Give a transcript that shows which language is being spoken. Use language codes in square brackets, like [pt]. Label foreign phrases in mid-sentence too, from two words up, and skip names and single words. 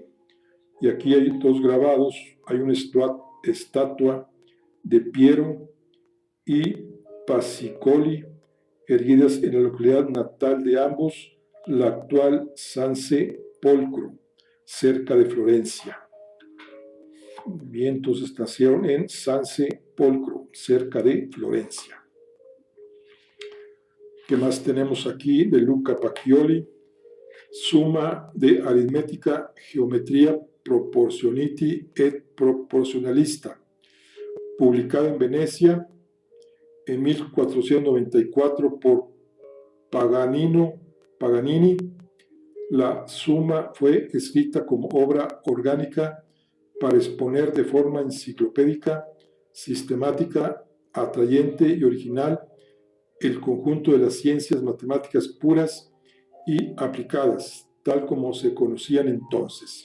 [es] Y aquí hay 2 grabados, hay una estatua de Piero y Pasicoli, erguidas en la localidad natal de ambos, la actual Sansepolcro, cerca de Florencia. Bien, entonces nacieron en Sansepolcro, cerca de Florencia. ¿Qué más tenemos aquí de Luca Pacioli? Suma de aritmética, geometría [it] proportioniti et proporcionalista, [es] publicado en Venecia en 1494 por Paganini. La suma fue escrita como obra orgánica para exponer de forma enciclopédica, sistemática, atrayente y original el conjunto de las ciencias matemáticas puras y aplicadas, tal como se conocían entonces.